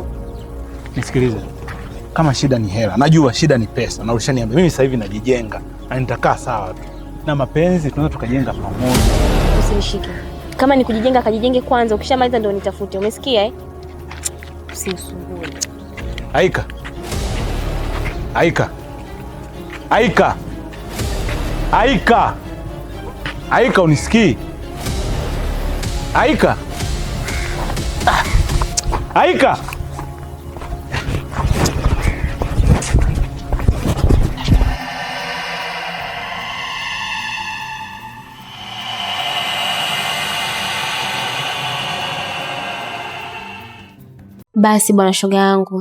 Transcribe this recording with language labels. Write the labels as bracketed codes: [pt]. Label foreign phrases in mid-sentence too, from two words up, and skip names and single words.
[sw] Nisikilize. Kama shida ni hela, najua shida ni pesa, na ulishaniambia mimi sasa hivi najijenga, na nitakaa sawa tu. Na mapenzi tunaweza tukajenga pamoja. Usinishike. Kama ni kujijenga kajijenge kwanza, ukishamaliza ndio nitafute. Umesikia eh? Usinisumbue. Aika. Aika. Aika. Aika. Aika, unisikii? Aika. Aika. Basi bwana shoga yangu.